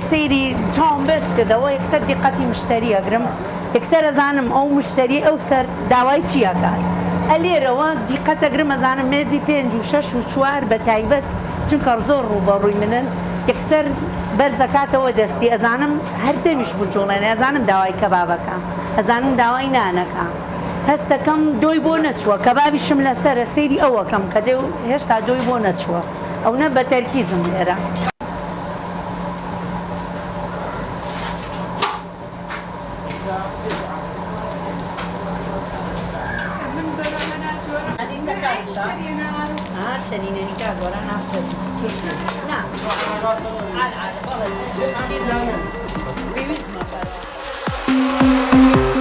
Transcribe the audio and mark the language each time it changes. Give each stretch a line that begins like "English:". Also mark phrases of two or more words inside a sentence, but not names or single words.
Central Kurdish: سەیری چاوم بەست کردەوە یەکسەر دیقەتی مشتری ئەگرم یەکسەر ئەزانم ئەو مشتری ئەو سەر داوای چی ئەکات ئەلێرەوە دیقەت ئەگرم ئەزانم مێزی 5 و 6 و 4 بەتایبەت چونکە زۆر ڕوبەڕووی منن یەکسەر بەرزەکاتەوە دەستی ئەزانم هەر دەمیش بجوڵێن ئەزانم داوای کەبابەکە ئەزانم داوای نانەکە هەستەکەم دۆی بۆ نەچووە کەبابیشم لەسەرە سەیری ئەوەکەم کە دێ هێشتا دۆی بۆ نەچووە ئەو نە بە تەرکیزم لێرە چنینی که گوره نفسه نه عال والله بیویز مفرد